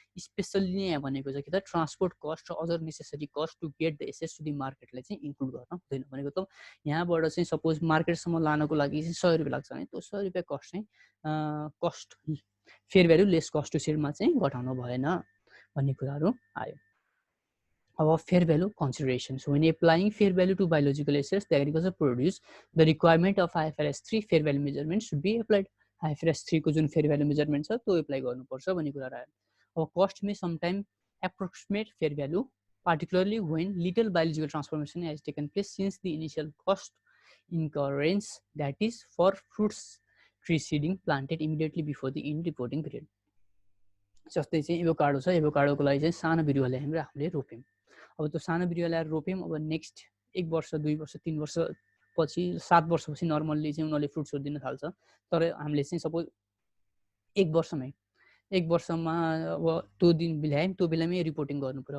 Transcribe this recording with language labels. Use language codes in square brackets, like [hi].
[ne] Specially यहाँ भनेको चाहिँ के त ट्रान्सपोर्ट कस्ट र [en] other necessary cost to get the assets to the [ne] मार्केटलाई चाहिँ इन्क्लुड गर्न हुँदैन। भनेको त यहाँबाट चाहिँ सपोज मार्केटसम्म लानको लागि चाहिँ 100 रुपियाँ लाग्छ भने त्यो 100 रुपियाँ कस्ट चाहिँ cost fair value lace cost to सेलमा चाहिँ घटाउनु भएन भन्ने कुराहरू आयो। [en] अब fair value considerations. When applying fair value to biological assets, the agriculture produce, the requirement of IFRS 3 fair value measurement should be applied. [ne] IFRS 3 को जुन fair value measurement छ त्यो apply गर्नुपर्छ भन्ने कुरा आयो। [en] अब cost may sometimes approximate fair value, particularly when little biological transformation has taken place since the initial cost incurrence, that is for fruits tree seeding planted immediately before the in reporting period. [ne] जस्तै चाहिँ avocado छ, एभोकाडोको लागि चाहिँ सानो बिरुवा ल्यायौँ र हामीले रोप्यौँ। अब त्यो सानो बिरुवा ल्याएर रोप्यौँ, अब नेक्स्ट 1 वर्ष 2 वर्ष 3 वर्ष पछि 7 वर्षपछि नर्मल्ली चाहिँ उनीहरूले फ्रुट्सहरू दिन थाल्छ। तर हामीले चाहिँ सपोज 1 वर्षमा अब त्यो दिन ल्यायौँ त्यो बेलामै रिपोर्टिङ गर्नु पर्यो।